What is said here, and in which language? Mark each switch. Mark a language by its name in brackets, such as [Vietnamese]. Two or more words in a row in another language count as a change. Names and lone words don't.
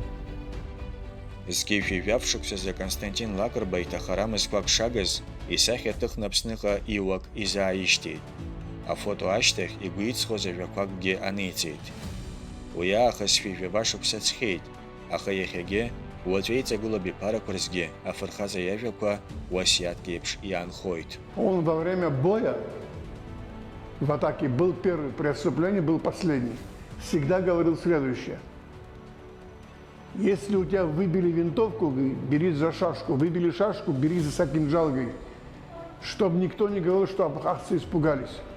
[Abkhazian] Зқьи жәаф-шықәсазы Константин Лакрба иҭахара мызқәак шагыз, исахьа ҭыхны Аԥсныҟа иуак изааишьҭит. Афото ашьҭахь игәы иҵхоз ажәақәакгьы аниҵеит. Уи аахыс шәи-жәаба шықәса ҵхьеит, аха иахьагьы уаҵәы иҵагылоу абиԥарақәа рзгьы афырхаҵа иажәақәа уасиаҭк еиԥш иаанхоит. [Russian] Он во время боя в атаке был первый, при отступлении был последний. Всегда говорил следующее: если у тебя выбили винтовку, бери за шашку, выбили шашку, бери за кинжал, чтобы никто не говорил, что абхазцы испугались.